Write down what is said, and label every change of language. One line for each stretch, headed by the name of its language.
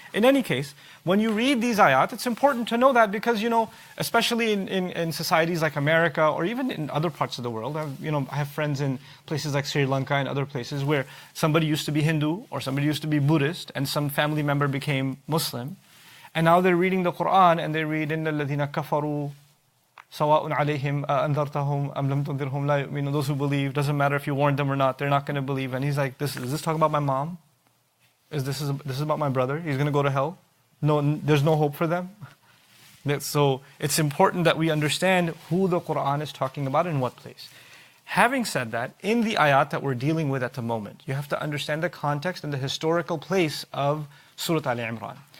English: In any case, when you read these ayat, it's important to know that because, especially in societies like America or even in other parts of the world, I have friends in places like Sri Lanka and other places where somebody used to be Hindu or somebody used to be Buddhist and some family member became Muslim. And now they're reading the Quran and they read
Arabic: إِنَّ الَّذِينَ كَفَرُوا سَوَاءٌ عَلَيْهِمْ أَأَنذَرْتَهُمْ أَمْ لَمْ تُنذِرْهُمْ لَا يُؤْمِنُونَ.
English: Those who believe, doesn't matter if you warn them or not, they're not going to believe. And he's like, is this talking about my mom? This is about my brother? He's going to go to hell? No, there's no hope for them? So it's important that we understand who the Quran is talking about and what place. Having said that, in the ayat that we're dealing with at the moment, you have to understand the context and the historical place of Surah Aal-e-Imran.